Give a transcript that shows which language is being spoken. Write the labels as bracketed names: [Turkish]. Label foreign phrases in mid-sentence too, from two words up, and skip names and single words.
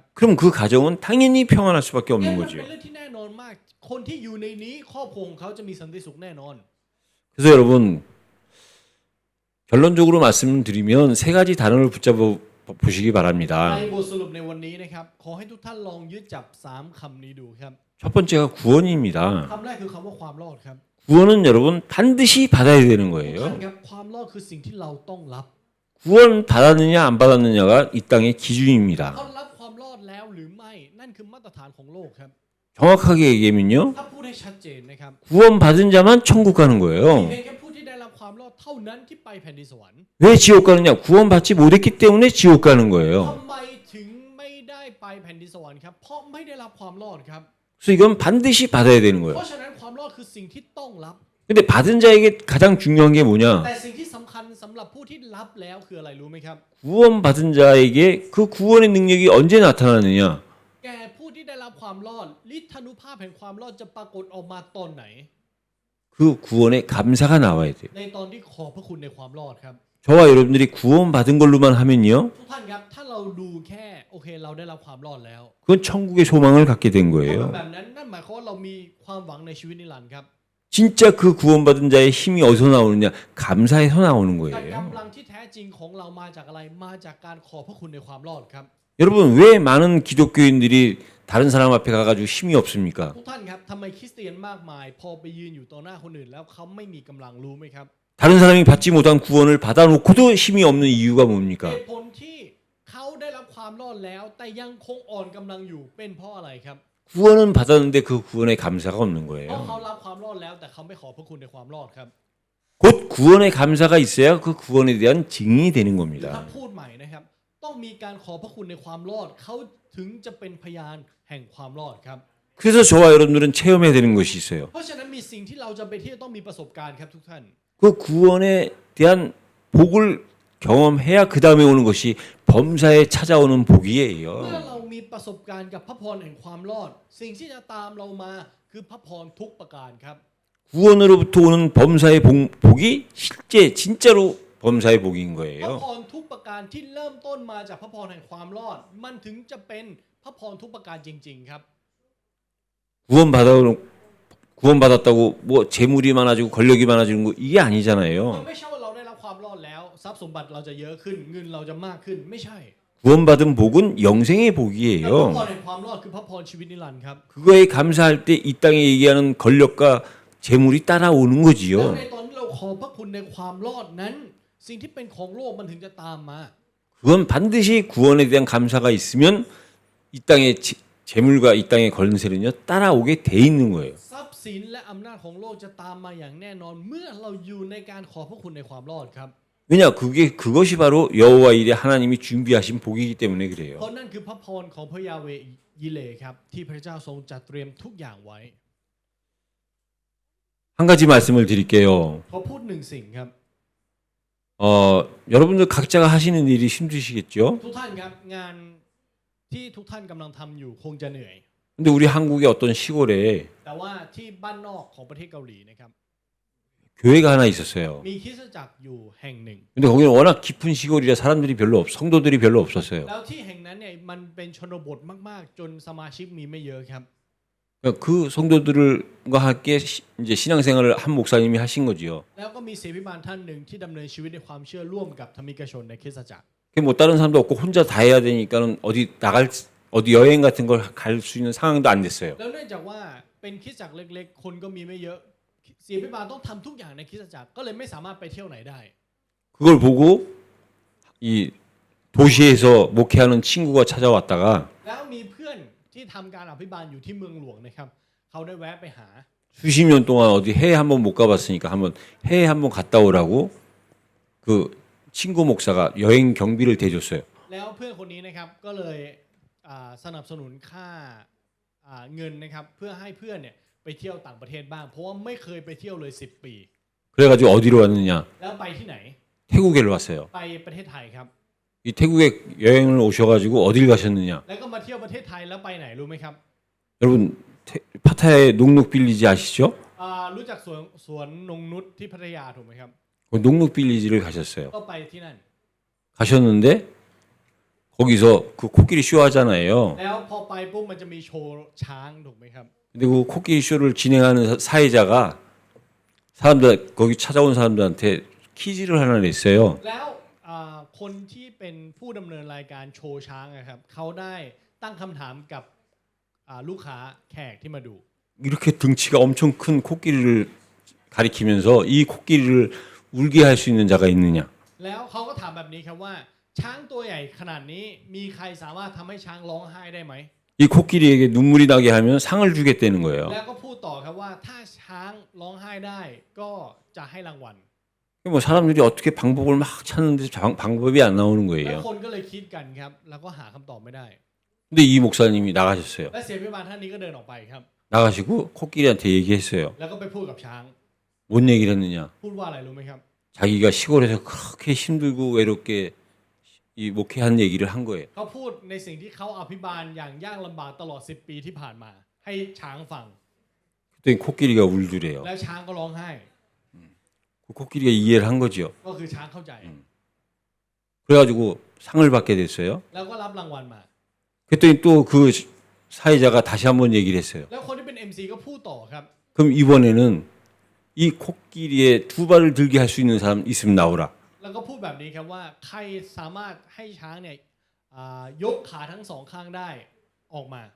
[Korean] 그럼 그 가정은 당연히 평안할 수밖에 [Thai] นั่ [Korean] 없는 [Thai] นมัน [Korean] 거죠. [Thai] เป็นเรื่องที่แน่นอนมาก คนที่อยู่ในนี้ครอบครัวของเขาจะมีสันติสุขแน่นอน [Korean] 그래서 여러분 결론적으로 말씀드리면 세 가지 단어를 붙잡아 보시기 [Thai] ใน [Korean] 바랍니다. [Thai] บทสรุปในวันนี้นะครับขอให้ทุกท่านลองยึดจับ3คำนี้ดูครับ [Korean] 첫 번째가 구원입니다. [Thai] คำแรกคือคำว่าความรอดครับ [Korean] 구원은 여러분 반드시 받아야 되는 [Thai] ทุกท่าน [Korean] 거예요. [Thai] ครับความรอดคือสิ่งที่เราต้องรับ [Korean] 구원 받았느냐 안 받았느냐가 이 땅의 기준입니다. [Thai] เขารับความรอดแล้วหรือไม่นั่นคือมาตรฐานของโลกครับ [Korean] 정확하게 얘기하면요. [Thai] ถ้าพูดให้ชัดเจนนะครับ [Korean] 구원 받은 자만 천국 가는 [Thai] มี [Korean] 거예요. [Thai] เพียงแค่ผู้ที่ได้รับความรอดเท่านั้นที่ไปแผ่นดินสวรรค์ [Korean] 왜 지옥 가느냐? 구원 받지 못했기 때문에 지옥 가는 거예요. [Thai] ทำไมถึงไม่ได้ไปแผ่นดินสวรรค์ครับเพราะไม่ได้รับความรอดครับ [Korean] 그래서 이건 반드시 받아야 되는 [Thai] เพ [Korean] 거예요. [Thai] ราะฉะนั้นความรอดคือสิ่งที่ต้องรับ [Korean] 근데 받은 자에게 가장 중요한 게 뭐냐? [Thai] แต่สิ่งที่สำคัญสำหรับผู้ที่รับแล้วคืออะไรรู้ไหมครับ [Korean] 구원 받은 자에게 그 구원의 능력이 언제 나타나느냐? [Thai] แก่ผู้ที่ได้รับความรอดฤทธานุภาพแห่งความรอดจะปรากฏออกมาตอนไหน [Korean] 그 구원의 감사가 나와야 돼요. [Thai] ในตอนที่ขอบพระคุณในความรอดครับ [Korean] 저와 여러분들이 구원 받은 걸로만 하면요. [Thai] ทุกท่านครับถ้าเราดูแค่โอเคเราได้รับความรอดแล้ว [Korean] 그건 천국의 소망을 갖게 된 [Thai] ถ้าเป็น [Korean] 거예요. [Thai] แบบนั้นนั่นหมายความว่าเรามีความหวังในชีวิตนิรันดร์ครับ [Korean] 진짜 그 구원받은 자의 힘이 어디서 나오느냐? 감사에서 나오는 [Thai] แต่ [Korean] 거예요. [Thai] กำลังที่แท้จริงของเรามาจากอะไรมาจากการขอบพระคุณในความรอดครับ [Korean] 여러분 왜 많은 기독교인들이 다른 사람 앞에 가가지고 힘이 없습니까? [Thai] ทุกท่านครับทำไมคริสเตียนมากมาย พอไปยืนอยู่ต่อหน้าคนอื่นแล้วเขาไม่มีกำลังรู้ไหมครับ [Korean] 다른 사람이 받지 못한 구원을 받아놓고도 힘이 없는 이유가 [Thai] เห [Korean] 뭡니까? [Thai] ตุผลที่เขาได้รับความรอดแล้ว แต่ยังคงอ่อนกำลังอยู่เป็นเพราะอะไรครับ [Korean] 구원은 받았는데 그 구원에 감사가 없는 [Thai] เพราะ [Korean] 거예요. [Thai] เขารับความรอดแล้ว แต่เขาไม่ขอพระคุณในความรอดครับ [Korean] 곧 구원의 감사가 있어야 그 구원에 대한 증인이 되는 [Thai] ถ้า [Korean] 겁니다. [Thai] พูดใหม่นะครับ ต้องมีการขอพระคุณในความรอดเขาถึงจะเป็นพยานแห่งความรอดครับ [Korean] 그래서 저와 여러분들은 체험해야 되는 것이 있어요. [Thai] เพราะฉะนั้นมีสิ่งที่เราจำเป็นที่จะต้องมีประสบการณ์ครับทุกท่าน [Korean] 그 구원에 대한 복을 경험해야 그 다음에 오는 것이 범사에 찾아오는 [Thai] เมื่อ [Korean] 복이에요. [Thai] เรามีประสบการณ์กับพระพรแห่งความรอด สิ่งที่จะตามเรามาคือพระพรทุกประการครับ [Korean] 구원으로부터 오는 범사의 복이 실제 진짜로 범사의 복인 [Thai] พระ [Korean] 거예요. [Thai] พรทุกประการที่เริ่มต้นมาจากพระพรแห่งความรอด มันถึงจะเป็นพระพรทุกประการจริง ๆ ครับ [Korean] 구원받았다고 뭐 재물이 많아지고 권력이 많아지는 거 이게 [Thai] มัน [Korean] 아니잖아요. [Thai] ไม่ใช่ว่าเราได้รับความรอดแล้วทรัพย์สมบัติเราจะเยอะขึ้นเงินเราจะมากขึ้นไม่ใช่ [Korean] 구원받은 복은 영생의 [Thai] และพระพ [Korean] 복이에요. [Thai] รแห่งความรอดคือพระพรชีวิตนิรันดร์ครับ [Korean] 그거에 감사할 때 이 땅에 얘기하는 권력과 재물이 따라오는 [Thai] แล้ว [Korean] 거지요. [Thai] ในตอนที่เราขอพระคุณในความรอดนั้น สิ่งที่เป็นของโลกมันถึงจะตามมา [Korean] 그건 반드시 구원에 대한 감사가 있으면 이 땅의 재물과 이 땅의 권세는요 따라오게 돼 있는 거예요. [Thai] ทรัพย์สินและอำนาจของโลกจะตามมาอย่างแน่นอน เมื่อเราอยู่ในการขอพระคุณในความรอดครับ [Korean] 왜냐 그것이 바로 여호와 일에 하나님이 준비하신 복이기 때문에 [Thai] เพ [Korean] 그래요. [Thai] ราะนั่นคือพระพรของพระยาเวยิเลครับที่พระเจ้าทรงจัดเตรียมทุกอย่างไว้ [Korean] 한 가지 말씀을 드릴게요. [Thai] ขอพูดหนึ่งสิ่งครับ [Korean] 여러분들 각자가 하시는 일이 힘드시겠죠? [Thai] ทุกท่านครับงานที่ทุกท่านกำลังทำอยู่คงจะเหนื่อย [Korean] 근데 우리 한국의 어떤 시골에 [Thai] แต่ว่าที่บ้านนอกของประเทศเกาหลีนะครับ [Korean] 교회가 하나 있었어요. [Thai] มีคริสตจักรอยู่แห่งหนึ่ง [Korean] 근데 거기는 워낙 깊은 시골이라 사람들이 성도들이 별로 없었어요. [Thai] แล้วที่แห่งนั้นเนี่ยมันเป็นชนบทมากๆ จนสมาชิกมีไม่เยอะครับ [Korean] 그러니까 그 성도들과 함께 이제 신앙생활을 한 목사님이 하신 거지요. [Thai] แล้วก็มีเสพิบาลท่านหนึ่งที่ดำเนินชีวิตในความเชื่อร่วมกับธรรมิกชนในคริสตจักร [Korean] 뭐 다른 사람도 없고 혼자 다 해야 되니까는 어디 여행 같은 걸 갈 수 있는 상황도 안 됐어요. [Thai] แล้วเนื่องจากว่าเป็นคริสตจักรเล็กๆ คนก็มีไม่เยอะเสพิบาลต้องทำทุกอย่างในคริสตจักรก็เลยไม่สามารถไปเที่ยวไหนได้ [Korean] 그걸 보고 이 도시에서 목회하는 친구가 찾아왔다가 [Thai] แล้วมีเพื่อนที่ทำการอภิบาลอยู่ที่เมืองหลวงนะครับเขาได้แวะไปหา [Korean] 수십 년 동안 어디 해외 한번 못 가봤으니까 한번 해외 한번 갔다 오라고 그 친구 목사가 여행 경비를 대줬어요. [Thai] แล้วเพื่อนคนนี้นะครับก็เลยสนับสนุนค่าเงินนะครับเพื่อให้เพื่อนเนี่ยไปเที่ยวต่างประเทศบ้างเพราะว่าไม่เคยไปเที่ยวเลย10 ปี [Korean] 그래가지고 어디로 왔느냐? [Thai] แล้วไปที่ไหน [Korean] 태국에 왔어요. [Thai] ไปประเทศไทยครับ [Korean] 이 태국에 여행을 오셔가지고 어딜 가셨느냐? [Thai] แล้วก็มาเที่ยวประเทศไทยแล้วไปไหนรู้ไหมครับ [Korean] 여러분 파타야의 녹록 빌리지 아시죠? [Thai] รู้จักสวนนงนุชที่พัทยาถูกไหมครับ [Korean] 그 녹록 빌리지를 가셨어요. [Thai] ก็ไปที่นั่น [Korean] 가셨는데 거기서 그 코끼리 쇼 하잖아요. [Thai] แล้วพอไปปุ๊บมันจะมีโชว์ช้างถูกไหมครับ [Korean] 근데 그 코끼리 쇼를 진행하는 사회자가 사람들 거기 찾아온 사람들한테 퀴즈를 하나 냈어요. [Thai] แล้วคนที่เป็นผู้ดำเนินรายการโชว์ช้างนะครับเขาได้ตั้งคำถามกับลูกค้าแขกที่มาดู [Korean] 이렇게 등치가 엄청 큰 코끼리를 가리키면서 이 코끼리를 울게 할 수 있는 자가 있느냐? [Thai] แล้วเขาก็ถามแบบนี้ครับว่าช้างตัวใหญ่ขนาดนี้มีใครสามารถทำให้ช้างร้องไห้ได้ไหม [Korean] 이 코끼리에게 눈물이 나게 하면 상을 주겠다는 거예요. [Thai] แล้วก็พูดต่อครับว่าถ้าช้างร้องไห้ได้ก็จะให้รางวัล [Korean] 뭐 사람들이 어떻게 방법을 막 찾는데 방법이 안 나오는 [Thai] แล้ว [Korean] 거예요. [Thai] คนก็เลยคิดกันครับแล้วก็หาคำตอบไม่ได้ [Korean] 근데 이 목사님이 나가셨어요. [Thai] และเสียพิบาลท่านนี้ก็เดินออกไปครับ [Korean] 나가시고 코끼리한테 얘기했어요. [Thai] แล้วก็ไปพูดกับช้าง [Korean] 뭔 얘기를 했느냐? [Thai] พูดว่าอะไรรู้ไหมครับ [Korean] 자기가 시골에서 그렇게 힘들고 외롭게 이 목회한 얘기를 한 거예요. [Thai] เขาพูดในสิ่งที่เขาอภิบาลอย่างยากลำบากตลอด10 ปีที่ผ่านมา ให้ช้างฟัง [Korean] 그랬더니 코끼리가 울더래요. [Thai] แล้วช้างก็ร้องไห้ [Korean] 그 코끼리가 이해를 한 거죠. [Thai] ก็คือช้างเข้าใจ [Korean] 그래가지고 상을 받게 됐어요. [Thai] แล้วก็รับรางวัลมา [Korean] 그랬더니 또 그 사회자가 다시 한번 얘기를 했어요. [Thai] แล้วคนที่เป็น MC ก็พูดต่อครับ [Korean] 그럼 이번에는 이 코끼리의 두 발을 들게 할 수 있는 사람 있으면 나오라. [Thai] แล้วก็พูดแบบนี้ครับว่าใครสามารถให้ช้างเนี่ยยกขาทั้งสองข้างได้ออกมา